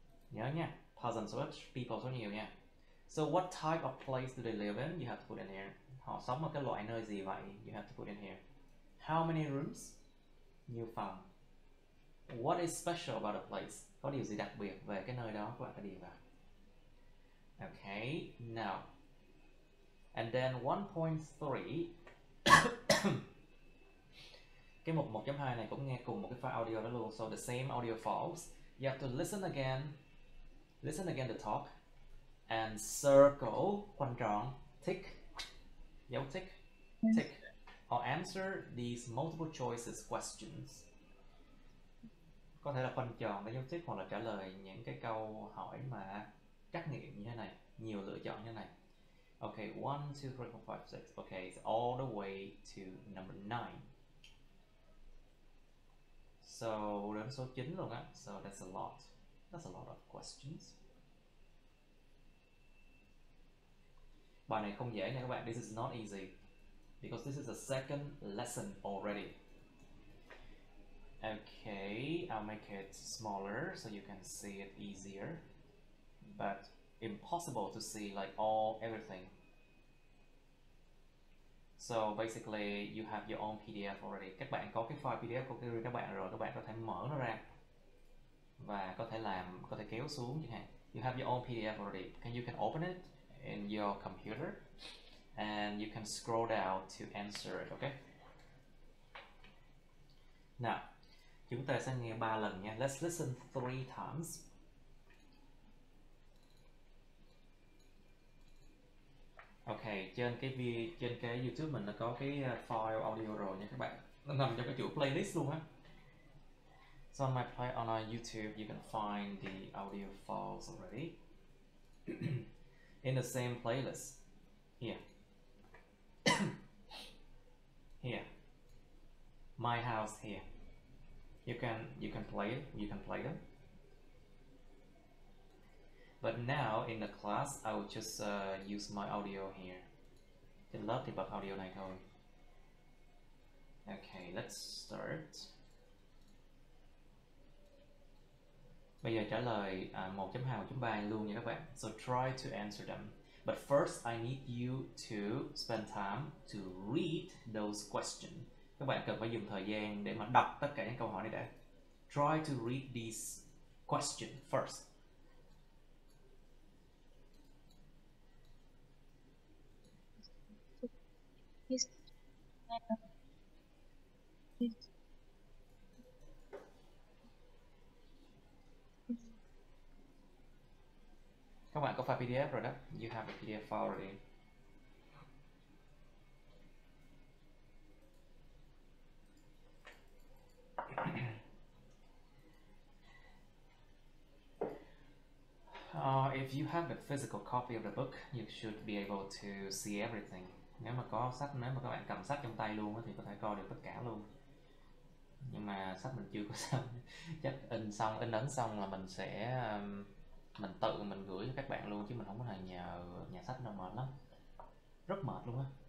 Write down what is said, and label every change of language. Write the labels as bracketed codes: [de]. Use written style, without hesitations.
[vi] Nhớ nha, person số ít, people số nhiều nha. [en] So what type of place do they live in? You have to put in here. [vi] Họ sống ở cái loại nơi gì vậy? [en] You have to put in here. How many rooms? [vi] Nhiều phòng. [en] What is special about the place? [vi] Có điều gì đặc biệt về cái nơi đó? Các bạn phải điền vào. [en] Okay, now. And then 1.3. [vi] Cái mục 1.2 này cũng nghe cùng một cái file audio đó luôn. [en] So the same audio files. You have to listen again to talk. And circle, khoanh tròn, tick, dấu tick, or answer these multiple choices questions. [vi] Có thể là khoanh tròn với dấu tick hoặc là trả lời những cái câu hỏi mà trắc nghiệm như thế này, nhiều lựa chọn như thế này. [en] Okay, 1, 2, 3, 4, 5, 6. Okay, it's all the way to number 9. So [vi] đến số 9 luôn á. [en] So that's a lot. That's a lot of questions. [vi] Bài này không dễ nha các bạn. [en] This is not easy because this is a second lesson already. Okay, I'll make it smaller so you can see it easier, but impossible to see like everything. So basically you have your own PDF already. [vi] Các bạn có cái file PDF của các bạn rồi, các bạn có thể mở nó ra và có thể kéo xuống chẳng hạn. [en] You have your own PDF already. You can open it in your computer and you can scroll down to answer it, okay? [vi] Now, chúng ta sẽ nghe 3 lần nha. [en] Let's listen 3 times. [vi] Okay, trên cái YouTube mình nó có cái file audio rồi nha các bạn. Nó nằm trong cái chuỗi playlist luôn á. [en] So on our YouTube you can find the audio files already. In the same playlist. Here. Here. My house here. You can play them. But now in the class I will just use my audio here. [vi] Trên lớp thì bật audio này thôi. [en] Okay, let's start. [vi] Bây giờ trả lời 1.2, 1.3 luôn nha các bạn. [en] So try to answer them. But first I need you to spend time to read those questions. [vi] Các bạn cần phải dùng thời gian để mà đọc tất cả những câu hỏi này đã. [en] Try to read these questions first. [vi] Các bạn có file PDF rồi đó. [en] You have a PDF file already. If you have the physical copy of the book, you should be able to see everything. [vi] Nếu mà các bạn cầm sách trong tay luôn thì có thể coi được tất cả luôn. Nhưng mà sách mình chưa có xong. Chắc in ấn xong là mình sẽ mình gửi cho các bạn luôn, chứ mình không có thể nhờ nhà sách đâu, mệt lắm, rất mệt luôn á.